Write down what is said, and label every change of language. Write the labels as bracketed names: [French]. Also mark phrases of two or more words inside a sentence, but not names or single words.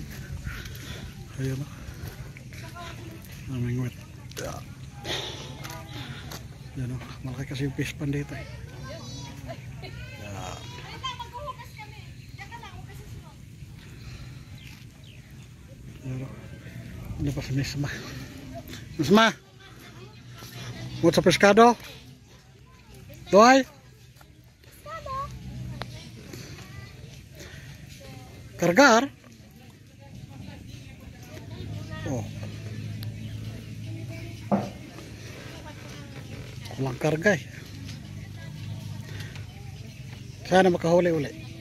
[Filipino] Ayun o. Namingwit. Yan o. Malaki kasi yung [English] fish pan [Filipino] dito. Yan o. Ano pa si Misma? Misma! [English] What's up, pescado? [Filipino] Doy? Kargar? Oh. Walang karga eh. Sana makahuli uli.